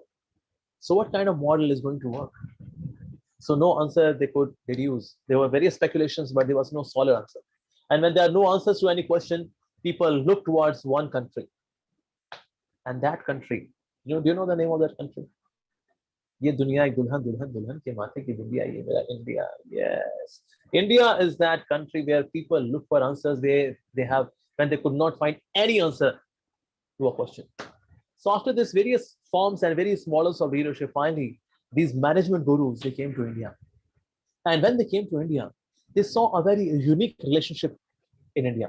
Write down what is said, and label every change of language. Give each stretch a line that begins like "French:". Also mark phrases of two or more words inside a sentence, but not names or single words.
English: So what kind of model is going to work? So no answer they could deduce. There were various speculations, but there was no solid answer. And when there are no answers to any question, people look towards one country. And that country, do you know the name of that country?
Hindi: ये दुनिया एक दुल्हन दुल्हन दुल्हन के माथे की India, ये मेरा India.
English: Yes. India is that country where people look for answers they have when they could not find any answer to a question. So after this various forms and various models of leadership, finally, these management gurus, they came to India. And when they came to India, they saw a very unique relationship in India.